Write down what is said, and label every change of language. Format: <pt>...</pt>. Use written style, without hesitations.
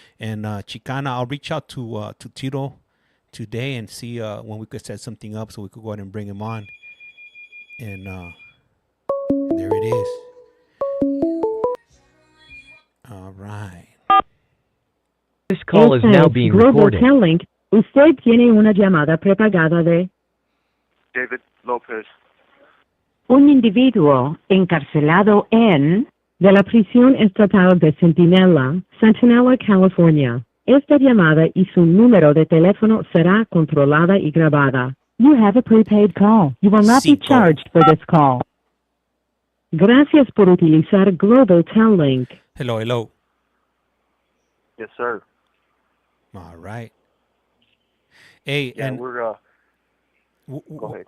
<en>And Chicana, I'll reach out to Tito today and see when we could set something up so we could go ahead and bring him on. And there it is. All right. This call is now being recorded. Global Link.</en> <es>Usted tiene una llamada prepagada de David Lopez. un individuo encarcelado en de la prisión estatal de Centinela, California. Esta llamada y su número de teléfono será controlada y grabada.</es> <en>You have a prepaid call. You will not be charged for this call.</en> <es>Gracias por utilizar Global Link.</es> <en>Hello. Yes, sir. All right. Hey, yeah, and we're go ahead.</en>